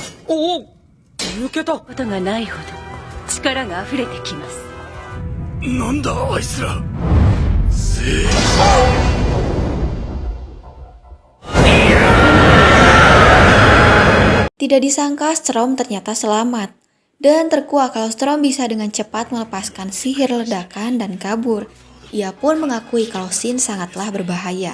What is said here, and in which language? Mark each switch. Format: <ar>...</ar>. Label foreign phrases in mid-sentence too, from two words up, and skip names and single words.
<ja>抜けたことがないほど力が溢れてきます。なんだあいつら。</ja> <id>Tidak disangka Strom ternyata selamat. Dan terkuak kalau Strom bisa dengan cepat melepaskan sihir ledakan dan kabur. Ia pun mengakui kalau Shin sangatlah berbahaya.</id>